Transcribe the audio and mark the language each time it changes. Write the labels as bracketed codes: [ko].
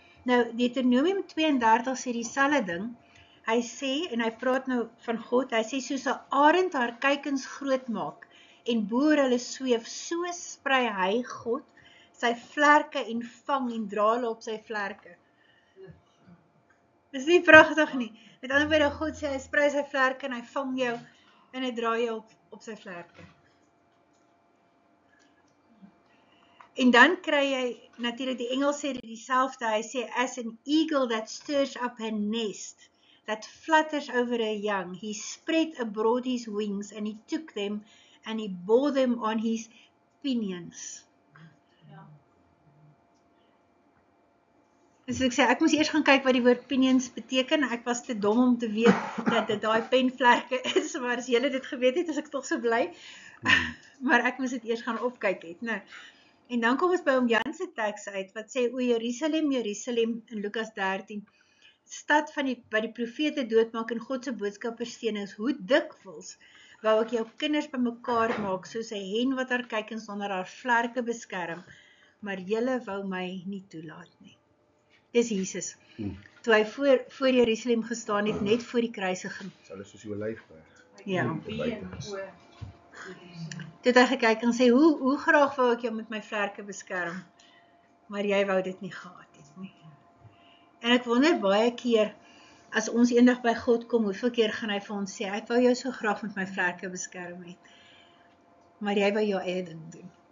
[af] Nou, Deuteronomium 32 sê dieselfde ding. Hy sê, en hy praat nou van God, hy sê, soos 'n arend haar kuikens groot maak, en boer hulle sweef, so sprei hy God, sy vlerke en vang en dra hulle op sy vlerke. Dis nie pragtig nie. Met ander woorde, God sê, hy sprei sy vlerke en hy vang jou, en hy dra jou op sy vlerke. En dan kry jy, natuurlik die Engels sê dit dieselfde, hy sê, [en] as an eagle that stirs up her nest, that flutters over a young, he spread abroad his wings, and he took them, and he bore them on his pinions. [af] Dus ek sê, ek moes eers gaan kyk wat die woord pinions beteken, ek was te dom om te weet, dat dit daai penvlerke is, maar as julle dit geweet het, is ek toch so bly, maar ek moes dit eers gaan opkyk het, nou. En dan kom ons by hom Jan se teks uit, wat sê, o Jerusalem, Jerusalem, in Lukas 13, stad van wat die profete doodmaak en God se boodskappers steen is, hoe dikwels wou ek jou kinders bymekaar maak, soos 'n hen wat haar kuikens onder haar vlerke beskerm, maar julle wou my nie toelaat nie. Dis Jesus, toe hy voor Jerusalem gestaan het, net voor die kruisiging. Hulle soos die olyfberg. Ja. Toe Toe het hy gekyk en sê, hoe graag wou ek jou met my vlerke beskerm, maar jy wou dit nie gehad het nie. En ek wonder baie keer, as ons eendag by God kom, hoeveel keer gaan hy vir ons sê, ek wou jou so graag met my vlerke beskerm het, maar jy wou jou eie ding doen.